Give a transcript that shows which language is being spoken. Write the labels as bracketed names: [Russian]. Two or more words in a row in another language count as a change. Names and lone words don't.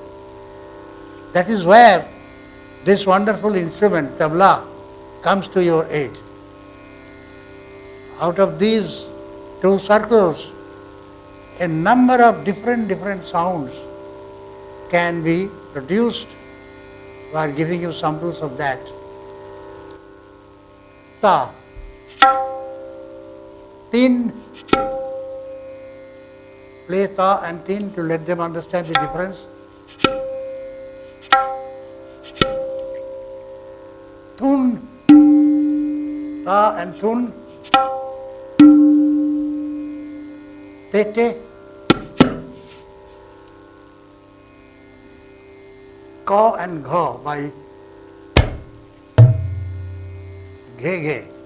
[English] That is where this wonderful instrument, tabla, comes to your aid. Out of these 2 circles, a number of different sounds can be produced. We are giving you samples of that. Ta, tin, play ta and tin to let them understand the difference. Thun, ta and thun, tete, ka and gha by ghe ghe,